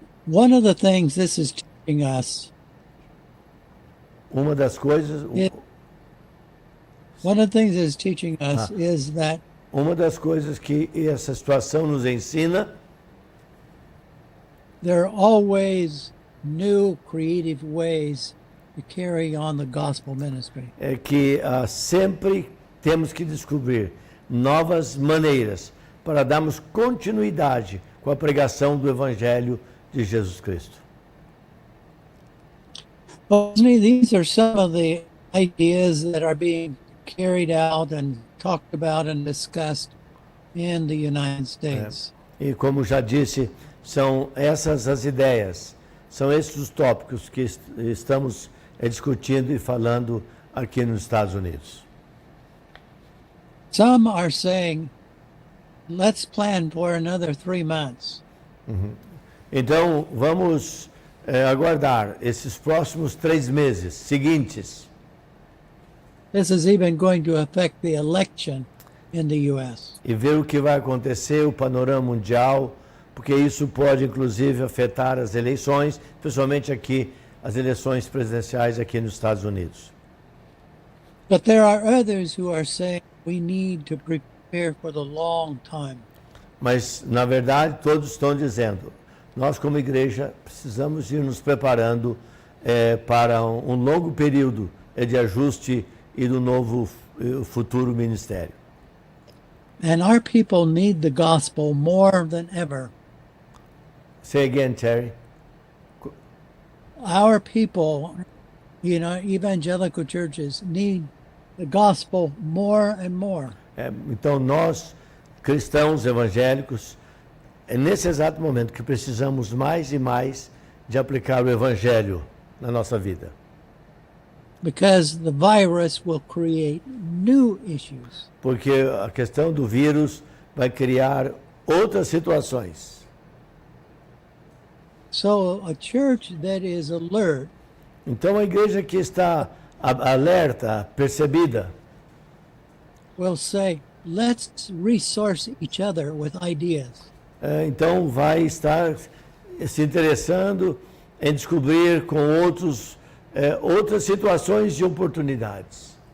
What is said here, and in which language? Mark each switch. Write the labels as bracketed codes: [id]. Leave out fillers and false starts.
[en] One of the things this is teaching us. [pt] Uma das coisas, [en] One of the things it's teaching us is that [pt] uma das coisas que essa situação nos ensina, [en] there are always new creative ways to carry on the gospel ministry. [pt] é que sempre temos que descobrir novas maneiras para darmos continuidade com a pregação do Evangelho de Jesus Cristo. [en] Well, these are some of the ideas that are being carried out and talked about and discussed in the United States. [pt] E como já disse, são essas as ideias, são esses os tópicos que estamos discutindo e falando aqui nos Estados Unidos. [en] Some are saying, let's plan for another 3 months. [pt] Então, vamos aguardar esses próximos 3 meses seguintes. [en] This is even going to affect the election in the U.S. [pt] E ver o que vai acontecer, o panorama mundial, porque isso pode, inclusive, afetar as eleições, principalmente aqui, as eleições presidenciais aqui nos Estados Unidos. [en] But there are others who are saying we need to prepare for the long time. [pt] Mas, na verdade, todos estão dizendo, nós como igreja precisamos ir nos preparando para um longo período de ajuste e do novo futuro ministério. [en] And our people need the gospel more than ever. Say again, Terry. Our people, evangelical churches need the gospel more and more. [pt] Então, nós, cristãos evangélicos, é nesse exato momento que precisamos mais e mais de aplicar o Evangelho na nossa vida. [en] Because the virus will create new issues. [pt] Porque a questão do vírus vai criar outras situações. [en] So a church that is alert [pt] Então a igreja que está alerta, percebida, [en] will say, let's resource each other with ideas. [pt] então vai estar se interessando em descobrir com outras situações e oportunidades.